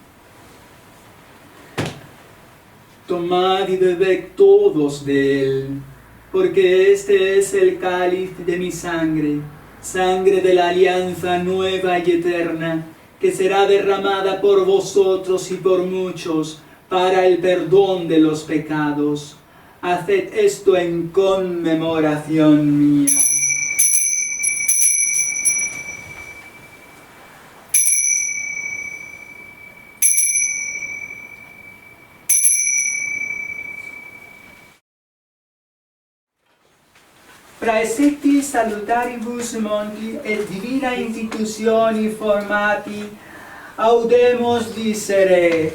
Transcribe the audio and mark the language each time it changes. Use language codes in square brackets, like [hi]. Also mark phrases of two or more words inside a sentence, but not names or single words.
[es] Tomad y bebed todos de él, porque este es el cáliz de mi sangre, sangre de la alianza nueva y eterna, que será derramada por vosotros y por muchos para el perdón de los pecados. Haced esto en conmemoración mía. [la] Praesecti salutaribus monti et divina institutioni formati, audemus dicere: